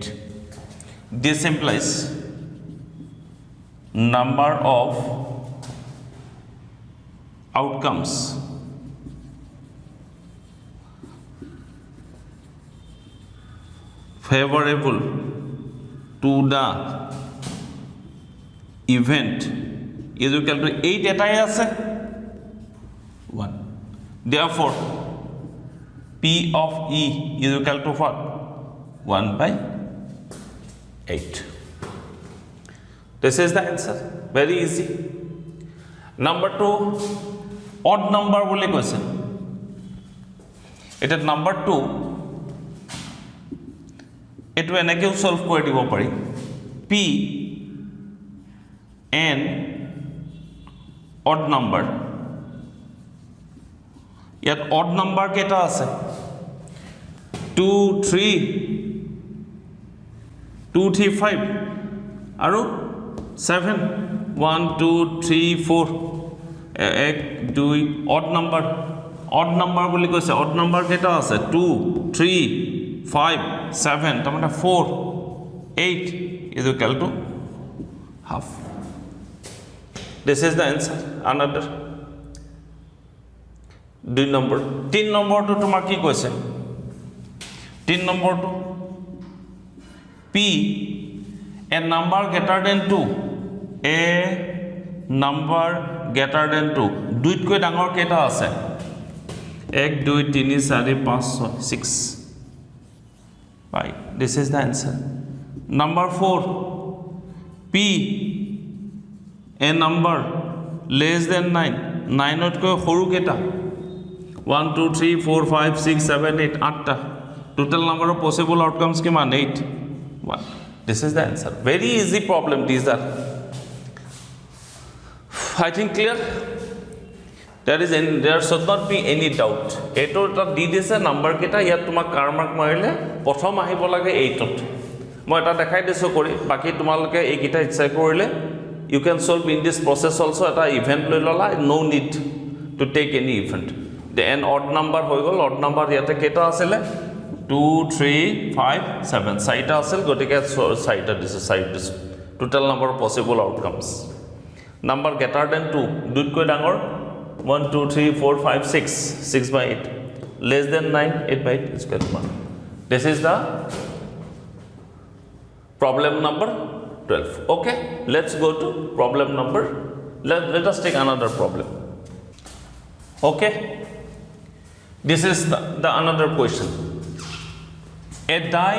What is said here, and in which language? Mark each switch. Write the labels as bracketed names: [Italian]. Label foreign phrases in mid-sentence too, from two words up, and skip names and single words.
[English] This implies number of outcomes favorable to the event is equal to 8 [Assamese] এটাই আছে [English] 1. Therefore P of E is equal to what? 1/8. This is the answer. Very easy. Number 2, odd number [Assamese] বুলি কৈছে. এটা number 2 এটো এনেকেও সলভ কৰি দিব পাৰি. [English] P n odd number. [Assamese] ইয়াত [English] odd number [Assamese] কেইটা আছে? 2, 3, 5 আৰু 7, 1, 2, 3, 4, 1, 2, [English] odd number [Assamese] বুলি কৈছে. [English] odd number [Assamese] কেইটা আছে? 2, 3, 5, 7, তাৰমানে 4, 8 [English] is equal to half. This is the answer. Another 2 number. [Assamese] 3 নম্বৰটো তোমাৰ কি কৈছে? 3 নম্বৰটো [English] P a number greater than 2, a number greater than 2, [Assamese] দুইতকৈ ডাঙৰ কেইটা আছে? 1, 2, 3, 4, 5, 6. [English] Right, this is the answer. Number 4, P a number less than 9, [Assamese] 9তকৈ সৰু কেইটা? 1, 2, 3, 4, 5, 6, 7, 8, 8টা. [English] Total number of possible outcomes কিমান? 8. 1. This is the answer. Very easy problem these are. I think clear? There should not be any doubt. [Assamese] 8ত দি দিছে নাম্বাৰ কেইটা, ইয়াত তোমাক কাৰ মাৰ্ক মাৰিলে প্ৰথম আহিব লাগে 8ত. মই এটা দেখাই দিছোঁ কৰি, বাকি তোমালোকে এইকেইটা ইচ্ছা কৰিলে [English] you can solve in this process also. [Assamese] এটা ইভেন্ট লৈ ললা, [English] no need to take any event. The n odd number [Assamese] হৈ গ'ল. [English] odd number [Assamese] ইয়াতে কেইটা আছিলে? [English] 2 3 5 7 [Assamese] চাৰিটা আছিল গতিকে চাৰিটা দিছো চাৰি দিছো [English] total number of possible outcomes number greater than 2 [Assamese] দুইতকৈ ডাঙৰ [English] 1 2 3 4 5 6 6 by 8 less than 9 8 by 8 is equal to 1 this is the problem number 12 okay let's go to problem number let us take another problem okay this is the another question a die